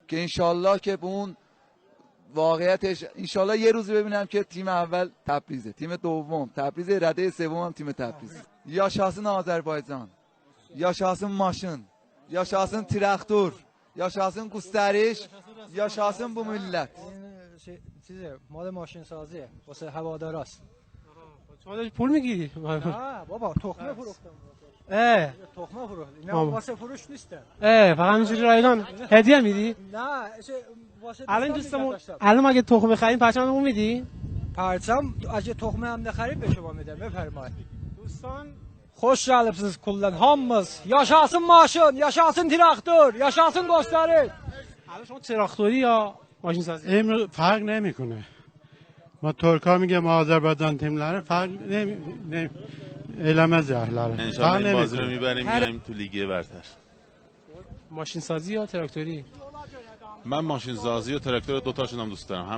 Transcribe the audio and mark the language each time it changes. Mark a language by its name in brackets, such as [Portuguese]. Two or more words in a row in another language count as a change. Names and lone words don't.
[Persian] که انشالله که به اون واقعیتش انشالله یه روز ببینم که تیم اول تبریزه، تیم دوم تبریز، رده سوم هم تیم تبریز. [Azerbaijani] Yaşasın Azərbaycan, yaşasın maşın, yaşasın traktör, yaşasın gösteriş, yaşasın bu millet. [Persian] چیزه مال ماشین سازیه واسه هواداراست. شما داری پول میگیری؟ نه بابا تخمه فروختم. تخمه فروخت. اینا واسه فروش نیست. فقط همینجوری رایگان هدیه میدی؟ نه واسه الان دوستمون الان مگه تخم بخریم پرچممون میدی؟ پرچم اگه تخمه هم نخرید به شما میدم. بفرمایید. دوستان [Azerbaijani] خوش gəlibsiz kullan hamımız. Yaşasın maşın, yaşasın traktör, yaşasın gösteriş. [Persian] الان شما تراکتوری یا ماشین سازی؟ امروز فرق نمیکنه. ما ترکا میگیم [Azerbaijani] آذربایجان تیملره فرق elemez yerlere. [Persian] انشالله این بازی رو میبریم میایم تو لیگ برتر. ماشین سازی یا تراکتوری؟ من ماشین سازی و تراکتور دوتاشون هم دوست دارم.